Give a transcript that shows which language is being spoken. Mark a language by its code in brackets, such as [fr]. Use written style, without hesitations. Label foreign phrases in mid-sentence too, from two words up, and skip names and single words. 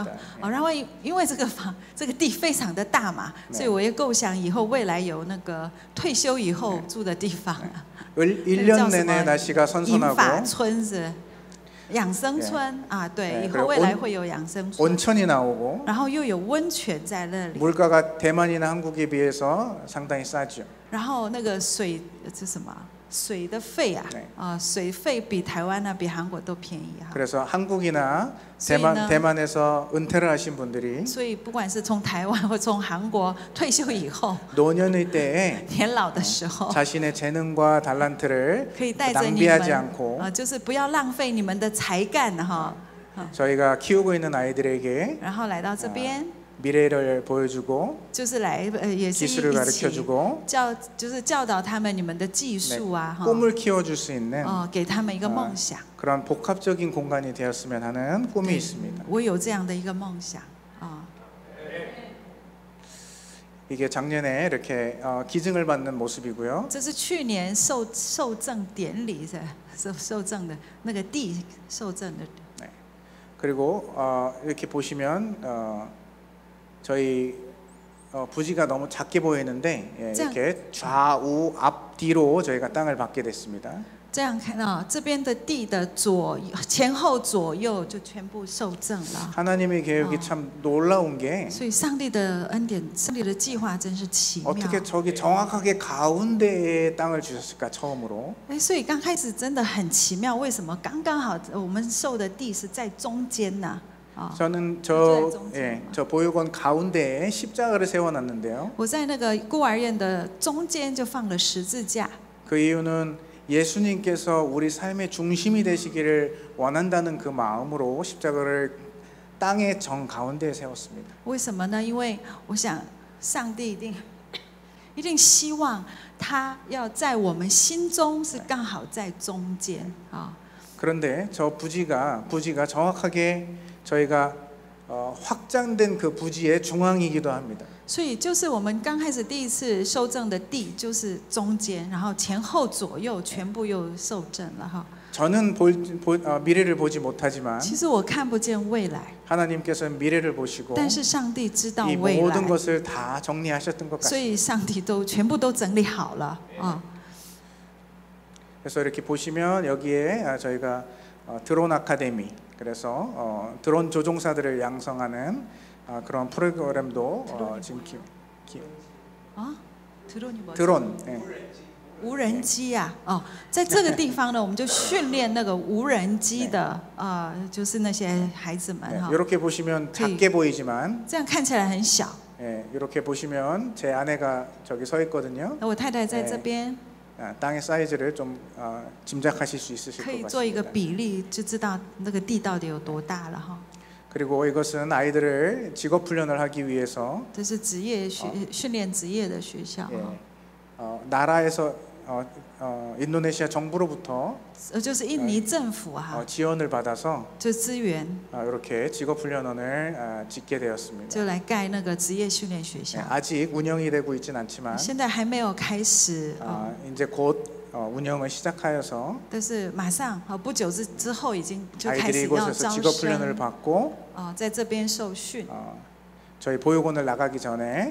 [zh] 然后因为这个地非常的大嘛，所以我也构想以后未来有那个退休以后住的地方。 [ko] 1년 내내 날씨가 선선하고 [zh] 银发村是养生村啊，对，以后未来会有养生村。 [ko] 온천이 나오고 [zh] 然后又有温泉在那里。 [ko] 물가가 대만이나 한국에 비해서 상당히 싸죠. [zh] 然后那个水这什么？水的费啊，水费比台湾比韩国都便宜哈。 [ko] 그래서 한국이나 대만에서 은퇴를 하신 분들이 [zh] 所以不管是从台湾或从韩国退休以后， [ko] 노년의 때에 [zh] 年老的时候， [ko] 자신의 재능과 달란트를 [zh] 可以带着你 [ko] 낭비하지 [zh] 们 [ko] 않고 [zh] 就是不要浪费你们的才干哈。 [ko] 저희가 키우고 있는 아이들에게 [zh] 然后来到这边， [ko] 미래를 보여주고 [zh] 就是来也是 [ko] 기술을 [zh] 一起 [ko] 가르쳐주고 [zh] 就是教导他们你们的技术啊， [ko] 꿈을 키워줄 수 있는 [zh] 给他们一个梦想。 [ko] 그런 복합적인 공간이 되었으면 하는 꿈이 있습니다. [zh] 我有这样的一个梦想啊。 [ko] 이게 작년에 이렇게 기증을 받는 모습이고요. [zh] 这是去年受赠典礼的受赠的那个地受赠的。 [ko] 그리고 이렇게 보시면 저희 부지가 너무 작게 보이는데 이렇게 좌우 앞뒤로 저희가 땅을 받게 됐습니다. [zh] 这样看到这边的地的前后左右就全部受赠了。 [ko] 하나님의 계획이 참 놀라운 게 [zh] 所以上帝的恩典，上帝的计划真是奇妙。 [ko] 어떻게 저기 정확하게 가운데에 땅을 주셨을까 처음으로. [zh] 所以刚开始真的很奇妙，为什么刚刚好我们受的地是在中间呢？ [ko] 저는 저 보육원 가운데에 십자가를 세워놨는데요. [zh] 我在那个孤儿院的中间就放了十字架。 [ko] 그 이유는 예수님께서 우리 삶의 중심이 되시기를 원한다는 그 마음으로 십자가를 땅의 정 가운데에 세웠습니다. [zh] 为什么呢？因为我想上帝一定希望他要在我们心中是刚好在中间啊。 [ko] 그런데 저 부지가 정확하게 저희가 확장된 그 부지의 중앙이기도 합니다. [zh] 所以就是我们刚开始第一次受赠的地就是中间，然后前后左右全部又受赠了哈。 [ko] 저는 미래를 보지 못하지만 [zh] 其实我看不见未来， [ko] 하나님께서는 미래를 보시고 [zh] 但是上帝知道 [ko] 이 [zh] 未 [ko] 모든 [zh] 来， [ko] 것을 다 정리하셨던 것 [zh] 所 [ko] 같습니다. [zh] 以上帝都全部都整理好了啊。 [ko] 그래서 이렇게 보시면 여기에 저희가 드론 아카데미, 그래서 드론 조종사들을 양성하는 그런 프로그램도 지금 啊，드론이 드론, 예. [zh] 无人机啊，哦，在这个地方呢，我们就训练那个无人机的，就是那些孩子们 [ko] 네, [zh] 哈。 [ko] 이렇게 보시면 작게 보이지만 [zh] 这样看起来很小， [ko] 예, 이렇게 보시면 제 아내가 저기 서 있거든요. [zh] 那我太太在这边， [ko] 땅의 사이즈를 좀 짐작하실 수 있으실 [zh] 可以 [ko] 것 [zh] 做一个 [ko] 같습니다. [zh] 比例，就知道那个地到底有多大了哈。 [ko] 그리고 이것은 아이들을 직업 훈련을 하기 위해서 [zh] 这是职业训练职业的学校 [ko] 예, [zh] 哈， [ko] 나라에서 인도네시아 정부로부터 [zh] 就是印尼政府哈， [ko] 지원을 받아서 [zh] 就资源 [ko] 이렇게 직업 훈련원을 짓게 되었습니다. [zh] 就来盖那个职业训练学 [ko] 예, [zh] 校， [ko] 아직 운영이 되고 있진 않지만 [zh] 现在还没有开始 [ko] 이제 곧 운영을 시작하여서 [zh] 但是马上不久之后已经就开 [ko] 아이들이 [zh] 始要 [ko] 이곳에서 [zh] 招 [ko] 직업 훈련을 [zh] 生， [ko] 받고 [zh] 在这边受训， [ko] 저희 보육원을 나가기 전에